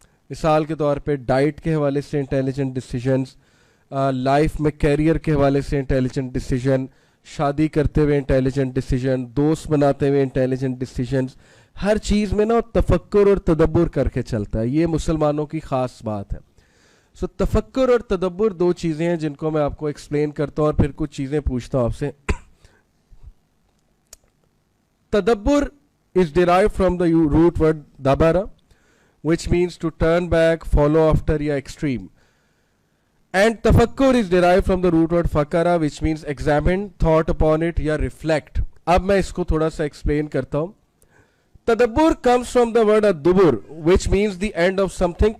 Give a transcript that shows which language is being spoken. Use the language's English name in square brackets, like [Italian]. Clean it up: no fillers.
[Urdu] مثال کے طور پہ ڈائٹ کے حوالے سے انٹیلیجنٹ ڈیسیجنز, لائف میں کیریئر کے حوالے سے انٹیلیجنٹ ڈیسیجن, شادی کرتے ہوئے انٹیلیجنٹ ڈیسیجن, دوست بناتے ہوئے انٹیلیجنٹ ڈیسیجنز. ہر چیز میں نا تفکر اور تدبر کر کے چلتا ہے. یہ مسلمانوں کی خاص بات ہے. سو تفکر اور تدبر دو چیزیں ہیں جن کو میں آپ کو ایکسپلین کرتا ہوں, اور پھر کچھ چیزیں پوچھتا ہوں آپ سے. [English] تدبر is derived from the root word dabara, which means to turn back, follow after یا extreme. And tafakkur is derived from the root word fakara, which means examine, thought upon it یا reflect. [Urdu] اب میں اس کو تھوڑا سا explain کرتا ہوں. [English] Tadabbur comes from the word ad-dubur, which means the end of something.